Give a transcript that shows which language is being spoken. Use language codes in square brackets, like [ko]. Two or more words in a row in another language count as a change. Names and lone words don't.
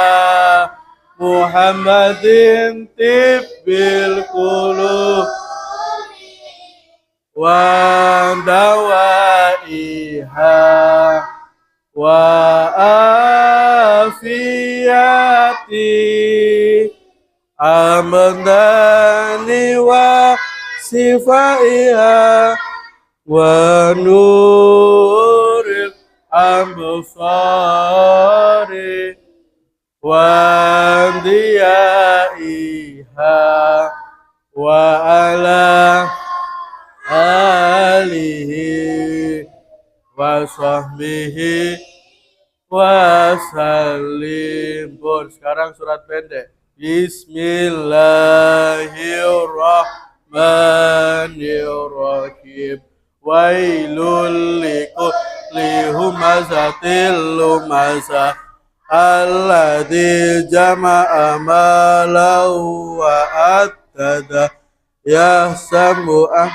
[ar] محمد طب القلوب ودوائها وعافية الأبدان وشفائها ونور الأبصار وضيائها وعلى آله وصحبه وسلم. [id] Sekarang surat pendek. [ar] بسم الله الرحمن الرحيم. ويل لكل همزة لمزة الذي جمع ماله وعدده يحسب